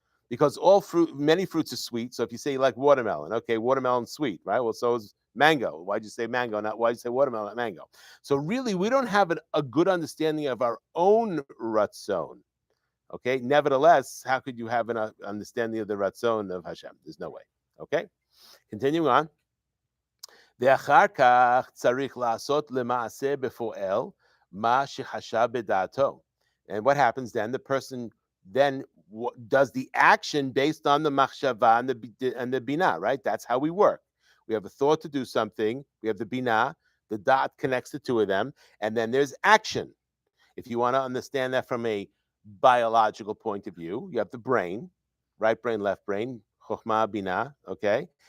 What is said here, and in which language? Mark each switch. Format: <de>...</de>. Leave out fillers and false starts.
<en>because many fruits are sweet. So if you say you like watermelon, okay, watermelon's sweet, right? Well, so is mango. Why'd you say mango? Why'd you say watermelon, not mango? So really, we don't have a good understanding of our own ratzon. Okay. Nevertheless, how could you have an understanding of the ratzon of Hashem? There's no way. Okay. Continuing on.</en> <he>ואחר כך צריך לעשות למעשה בפועל מה שחשב בדעתו.</he> <en>And what happens then? The person then does the action based on the machshava and the binah, right? That's how we work. We have a thought to do something. We have the binah. The dot connects the two of them, and then there's action. If you want to understand that from a biological point of view, you have the brain, right brain, left brain, chokhmah, binah, okay?</en>